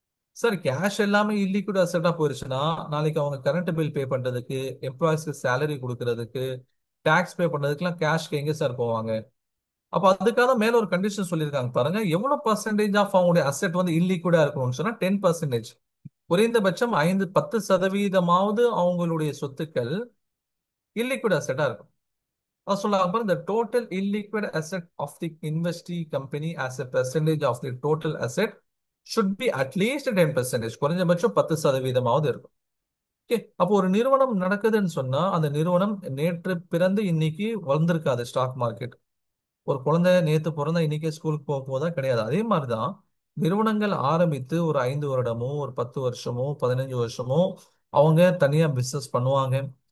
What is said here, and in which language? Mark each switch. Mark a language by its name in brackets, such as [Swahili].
[Tamil] Sir cash எல்லாமே illiquid அசெட்டா போயிருச்சுன்னா நாளைக்கு அவங்க கரண்ட் பில் பே பண்றதுக்கு, எம்ப்ளாயிஸ்க்கு சேலரி கொடுக்கறதுக்கு, டாக்ஸ் பே பண்றதுக்குலாம் கேஷ்க்கு எங்க சார் போவாங்க? அப்ப அதுக்காக மேல ஒரு கண்டிஷன் சொல்லியிருக்காங்க பாருங்க. எவ்வளவு பர்சன்டேஜ் ஆஃப் அவங்களுடைய அசெட் வந்து இல்லிக்விடா இருக்கணும்னு சொன்னா 10%. குறைந்தபட்சம் 10% அவங்களுடைய சொத்துக்கள் இல்லிக்விட் அசெட்டா இருக்கும். அது சொல்லுவாங்க பாருங்க, [English] the total illiquid asset of the investee company as a percentage of the total asset should be at least 10%. [Tamil] குறைஞ்சபட்சம் 10%ஆவது இருக்கும். ஓகே, அப்போ ஒரு நிறுவனம் நடக்குதுன்னு சொன்னா அந்த நிறுவனம் நேற்று பிறந்து இன்னைக்கு வளர்ந்திருக்காது ஸ்டாக் மார்க்கெட். ஒரு குழந்தை நேத்து பிறந்தா இன்னைக்கே ஸ்கூலுக்கு போக போதா கிடையாது. அதே மாதிரிதான் நிறுவனங்கள் ஆரம்பித்து ஒரு 5 வருடமோ, ஒரு 10 வருஷமோ, 15 வருஷமோ அவங்க தனியா பிசினஸ் பண்ணுவாங்க.